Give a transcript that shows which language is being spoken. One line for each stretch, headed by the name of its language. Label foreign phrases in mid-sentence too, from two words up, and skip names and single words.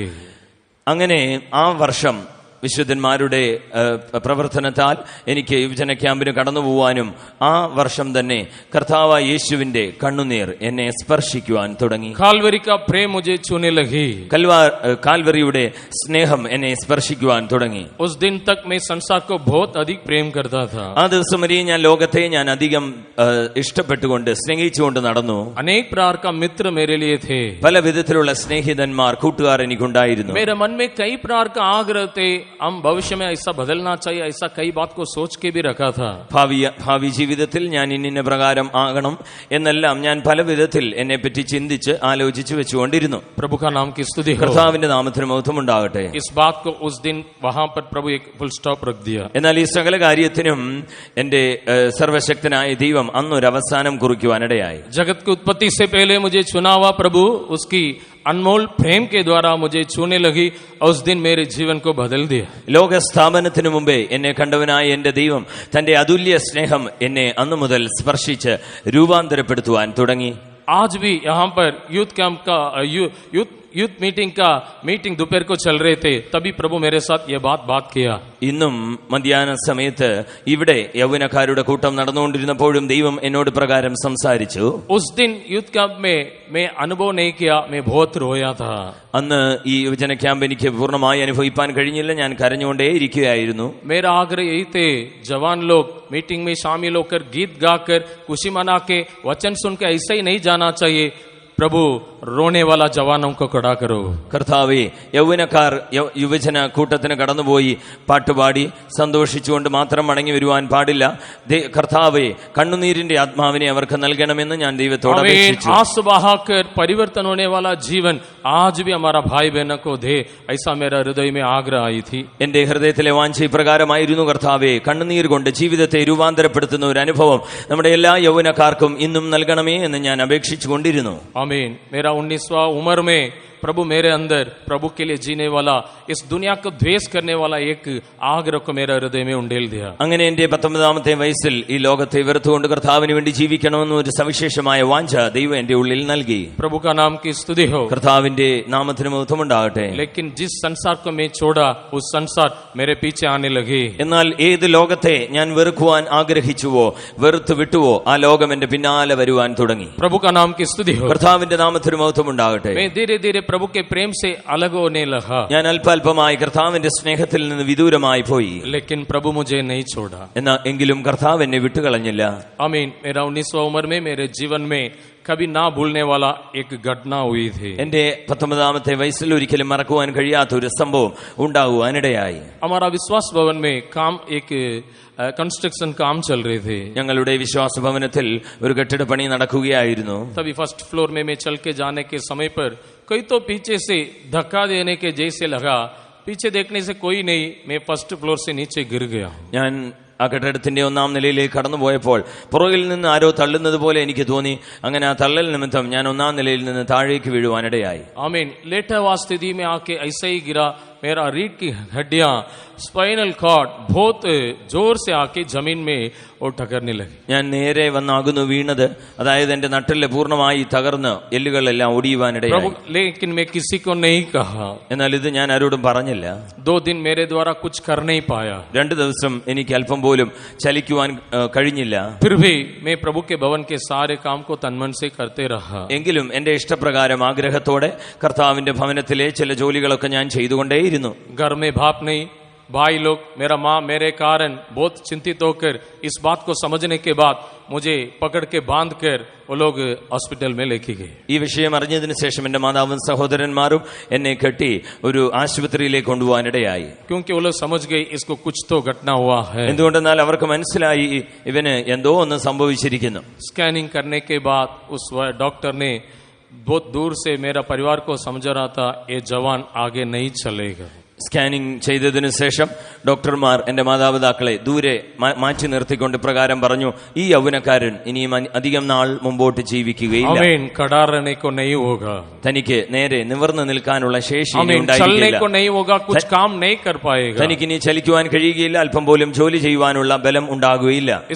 Malayalam: അങ്ങനെ ആ വർഷം വിശുദ്ധന്മാരുടെ പ്രവർത്തനത്താൽ എനിക്ക് യുവജന ക്യാമ്പിന് കടന്നു പോവാനും ആ വർഷം തന്നെ കർത്താവായ യേശുവിന്റെ കണ്ണുനീർ എന്നെ സ്പർശിക്കുവാൻ തുടങ്ങി.
Hindi: കാൽവരി का प्रेम मुझे छूने लगी।
Malayalam: കാൽവരിയുടെ സ്നേഹം എന്നെ സ്പർശിക്കുവാൻ തുടങ്ങി.
Hindi: उस दिन तक मैं संसार को बहुत अधिक प्रेम करता था।
Malayalam: ആ ദിവസം വരെ ഞാൻ ലോകത്തെ അധികം ഇഷ്ടപ്പെട്ടുകൊണ്ട് സ്നേഹിച്ചുകൊണ്ട് നടന്നു.
Hindi: अनेक प्रकार का मित्र मेरे लिए थे।
Malayalam: പല വിധത്തിലുള്ള സ്നേഹിതന്മാർ കൂട്ടുകാർ എനിക്കുണ്ടായിരുന്നു.
Hindi: मेरे मन में कई प्रकार का आग्रह थे, हम भविष्य में ऐसा बदलना चाहिए, ऐसा कई बात को सोच के भी रखा था।
Malayalam: ഭാവി ജീവിതത്തിൽ ഞാൻ ഇന്ന പ്രകാരം ആകണം എന്നെല്ലാം ഞാൻ പല വിധത്തിൽ എന്നെ പറ്റി ചിന്തിച്ച് ആലോചിച്ച് വെച്ചുകൊണ്ടിരുന്നു.
Hindi: प्रभु का नाम की स्तुति हो।
Malayalam: കർത്താവിന്റെ നാമത്തിന് മഹത്വമുണ്ടാകട്ടെ.
Hindi: इस बात को उस दिन वहां पर प्रभु एक
English: full stop
Hindi: रख दिया।
Malayalam: എന്നാൽ ഈ സകല കാര്യത്തിനും എന്റെ സർവശക്തനായ ദൈവം അന്നൊരു അവസാനം കുറിക്കുവാനിടയായി.
Hindi: जगत की उत्पत्ति से पहले मुझे चुना हुआ प्रभु उसकी अनमोल प्रेम के द्वारा मुझे छूने लगी और उस दिन मेरे जीवन को बदल दिया।
Malayalam: ലോക സ്ഥാപനത്തിനു മുമ്പേ എന്നെ കണ്ടവനായ എന്റെ ദൈവം തന്റെ അതുല്യ സ്നേഹം എന്നെ അന്നു മുതൽ സ്പർശിച്ച് രൂപാന്തരപ്പെടുത്തുവാൻ തുടങ്ങി.
Hindi: आज भी यहाँ पर
English: youth camp
Hindi: का
English: youth meeting
Hindi: दोपहर को चल रहे थे, तभी प्रभु मेरे साथ ये बात किया।
Malayalam: ഇന്നും മധ്യാഹ്ന സമയത്ത് ഇവിടെ യൗവനക്കാരുടെ കൂട്ടം നടന്നുകൊണ്ടിരുന്നപ്പോഴും ദൈവം എന്നോട് പ്രകാരം സംസാരിച്ചു.
Hindi: उस दिन
English: youth camp
Hindi: में मैं अनुभव नहीं किया, मैं बहुत रोया था। അന്ന് ഈ യുവജന ക്യാമ്പ് എനിക്ക് പൂർണ്ണമായി അനുഭവിക്കാൻ കഴിഞ്ഞില്ല, ഞാൻ കരഞ്ഞുകൊണ്ടേ ഇരിക്കുകയായിരുന്നു. मेरा आग्रह यही थे, जवान लोग मीटिंग में शामिल होकर गीत गाकर खुशी मना के वचन सुन के ऐसा ही नहीं जाना चाहिए। प्रभु रोने वाला जवानों को खड़ा करो।
Malayalam: കർത്താവേ, യൗവനക്കാർ യുവജന കൂട്ടത്തിന് കടന്നുപോയി പാട്ടുപാടി സന്തോഷിച്ചുകൊണ്ട് മാത്രം മടങ്ങി വരുവാൻ പാടില്ല. കർത്താവേ, കണ്ണുനീരിന്റെ ആത്മാവിനെ അവർക്ക് നൽകണമെന്ന് ഞാൻ ദൈവത്തോട് അപേക്ഷിച്ചു.
Hindi: आंसू बहाकर परिवर्तन होने वाला जीवन आज भी हमारा भाई बहनों को दे, ऐसा मेरा हृदय में आग्रह आई थी।
Malayalam: എന്റെ ഹൃദയത്തിലെ വാഞ്ച ഇപ്രകാരമായിരുന്നു, കർത്താവേ, കണ്ണുനീർ കൊണ്ട് ജീവിതത്തെ രൂപാന്തരപ്പെടുത്തുന്ന ഒരു അനുഭവം നമ്മുടെ എല്ലാ യൗവനക്കാർക്കും ഇന്നും നൽകണമേ എന്ന് ഞാൻ അപേക്ഷിച്ചുകൊണ്ടിരുന്നു.
Hindi: आमीन। मेरा 19वां उम्र में प्रभु मेरे अंदर प्रभु के लिए जीने वाला, इस दुनिया को द्वेष करने वाला एक आग्रह को मेरे हृदय में उंडेल दिया।
Malayalam: അങ്ങനെ എന്റെ 19ാമത്തെ വയസ്സിൽ ഈ ലോകത്തെ വെറുത്തുകൊണ്ട് കർത്താവിന് വേണ്ടി ജീവിക്കണമെന്ന ഒരു സവിശേഷമായ വാഞ്ച ദൈവം എന്റെ ഉള്ളിൽ നൽകി.
Hindi: प्रभु का नाम की स्तुति हो।
Malayalam: കർത്താവിന്റെ നാമത്തിന് മഹത്വമുണ്ടാകട്ടെ.
Hindi: लेकिन जिस संसार को मैं छोड़ा, उस संसार मेरे पीछे आने लगे।
Malayalam: എന്നാൽ ഏത് ലോകത്തെ ഞാൻ വെറുക്കുവാൻ ആഗ്രഹിച്ചുവോ, വെറുത്തു വിട്ടുവോ, ആ ലോകം എന്റെ പിന്നാലെ വരുവാൻ തുടങ്ങി.
Hindi: प्रभु का नाम की स्तुति हो।
Malayalam: കർത്താവിന്റെ നാമത്തിന് മഹത്വമുണ്ടാകട്ടെ.
Hindi: मैं धीरे धीरे प्रभु के प्रेम से अलग होने लगा,
Malayalam: ഞാൻ അല്പാൽപമായി കർത്താവിന്റെ സ്നേഹത്തിൽ നിന്ന് വിദൂരമായി പോയി.
Hindi: लेकिन प्रभु मुझे नहीं छोड़ा.
Malayalam: എങ്കിലും കർത്താവ് എന്നെ വിട്ടുകളഞ്ഞില്ല.
Hindi: आमीन. मेरा 19वां उम्र में मेरे जीवन में कभी ना भूलने वाला एक घटना हुई थी.
Malayalam: എന്റെ 19ാമത്തെ വയസ്സിൽ ഒരിക്കലും മറക്കുവാൻ കഴിയാത്ത ഒരു സംഭവം ഉണ്ടാകുവാനിടയായി.
Hindi: हमारा विश्वास भवन में काम एक कंस्ट्रक्शन काम चल रहे थे.
Malayalam: ഞങ്ങളുടെ വിശ്വാസ ഭവനത്തിൽ ഒരു കെട്ടിടപ്പണി നടക്കുകയായിരുന്നു.
Hindi: तभी
English: first floor
Hindi: में मैं चल के जाने के समय पर कोई तो पीछे से धक्का देने के जैसे लगा. पीछे देखने से कोई नहीं, मैं
English: first floor
Hindi: से नीचे गिर गया.
Malayalam: ഞാൻ ആ കെട്ടിടത്തിന്റെ 1ാം നിലയിലേക്ക് കടന്നുപോയപ്പോൾ പുറകിൽ നിന്ന് ആരോ തള്ളുന്നത് പോലെ എനിക്ക് തോന്നി. അങ്ങനെ ആ തള്ളൽ നിമിത്തം ഞാൻ 1ാം നിലയിൽ നിന്ന് താഴേക്ക് വീഴുവാനിടയായി.
Hindi: आमीन. लेटा हुआ स्थिति में आके ऐसे ही गिरा. मेरा रीढ़ की हड्डियां,
English: spinal cord
Hindi: बहुत जोर से आके जमीन में और ठकरने लगी.
Malayalam: ഞാൻ നേരെ വന്നാകുന്നു വീണത്. അതായത് എന്റെ നട്ടെല്ല് പൂർണ്ണമായി തകർന്ന് എല്ലുകളെല്ലാം ഒടിയുവാനിടയായി.
Hindi: लेकिन मैं किसी को नहीं कहा.
Malayalam: എന്നാൽ ഇത് ഞാൻ ആരോടും പറഞ്ഞില്ല.
Hindi: 2 दिन मेरे द्वारा कुछ कर नहीं पाया.
Malayalam: 2 ദിവസം എനിക്ക് അല്പം പോലും ചലിക്കുവാൻ കഴിഞ്ഞില്ല.
Hindi: फिर भी मैं प्रभु के भवन के सारे काम को तनमन से करते रहा.
Malayalam: എങ്കിലും എന്റെ ഇഷ്ടപ്രകാരം ആഗ്രഹത്തോടെ കർത്താവിന്റെ ഭവനത്തിലെ ചില ജോലികളൊക്കെ ഞാൻ ചെയ്തുകൊണ്ടേയിരുന്നു.
Hindi: घर में बाप नहीं, भाई लोग, मेरा माँ मेरे कारण बहुत चिंतित होकर इस बात को समझने के बाद मुझे पकड़ के बांध कर वो लोग हॉस्पिटल में लेके गए.
Malayalam: ഈ വിഷയം അറിഞ്ഞതിന് ശേഷം എന്റെ മാതാവും സഹോദരന്മാരും എന്നെ കെട്ടി ഒരു ആശുപത്രിയിലേക്ക് കൊണ്ടുപോകാനിടയായി.
Hindi: क्योंकि वो लोग समझ गए इसको कुछ तो घटना हुआ है.
Malayalam: എന്തുകൊണ്ടെന്നാൽ അവർക്ക് മനസ്സിലായി ഇവന് എന്തോ ഒന്ന് സംഭവിച്ചിരിക്കുന്നു.
Hindi: स्कैनिंग करने के बाद उस डॉक्टर ने बहुत दूर से मेरा परिवार को समझा रहा था, ये जवान आगे नहीं चलेगा.
Malayalam: സ്കാനിംഗ് ചെയ്തതിനു ശേഷം ഡോക്ടർമാർ എന്റെ മാതാപിതാക്കളെ ദൂരെ മാറ്റി നിർത്തിക്കൊണ്ട് പ്രകാരം പറഞ്ഞു, ഈ യൗവനക്കാരൻ ഇനിയും അധികം നാൾ മുമ്പോട്ട് ജീവിക്കുകയില്ല. തനിക്ക് നേരെ നിവർന്നു നിൽക്കാനുള്ള ശേഷി തനിക്ക് ഇനി ചലിക്കുവാൻ കഴിയുകയില്ല, അല്പം പോലും ജോലി ചെയ്യുവാനുള്ള ബലം ഉണ്ടാകുകയില്ല.